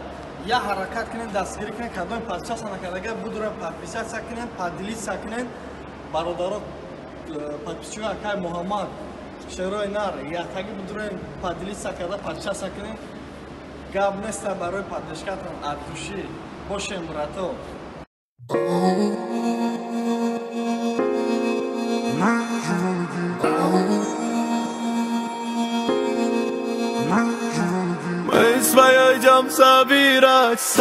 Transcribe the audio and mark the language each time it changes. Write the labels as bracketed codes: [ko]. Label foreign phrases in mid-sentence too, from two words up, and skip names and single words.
[tg] Як ҳаракат кунен, дастгирӣ кунен, кадоми подписаться накардагай будурен подписаться кунен, поделиться кунен бародаро. Подписчик акай Муҳаммад Шерои нар яктаги будурен поделиться карда подписаться кунен. Гап неста барои поддержкатон [ru] от души. [tg] Бошем брато. [ru] Мы своё идем собирать.